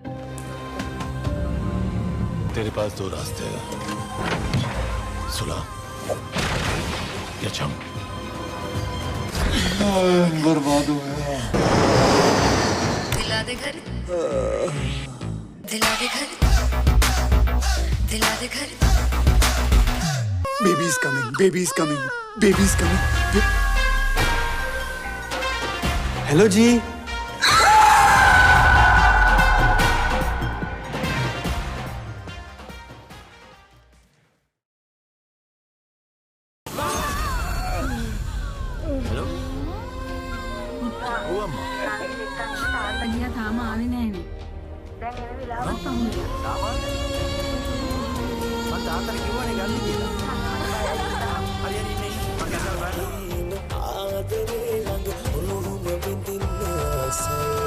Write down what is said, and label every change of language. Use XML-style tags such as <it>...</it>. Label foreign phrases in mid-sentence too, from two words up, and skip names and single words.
<hi>तेरे पास 2 रास्ते हैं, सुलह या चम. बर्बाद हो गया. दिला दे घर. दिला दे घर. दिला दे घर.</hi> <en>Baby's coming, baby's coming, baby's coming.</en> <hi>हेलो जी. हेलो. ओ अम्मा.</hi> <si>අයියා තාම ආවේ නෑනේ. දැන් එන වෙලාවක් තමයි. මම තාත්තට කිව්වනේ ගන්න කියලා. හරි හරි ඉන්නේ. මම ගැසල් බලන්න. ආදරේ ළඟ ඔළුවම බින්දින්න ආසයි.</si>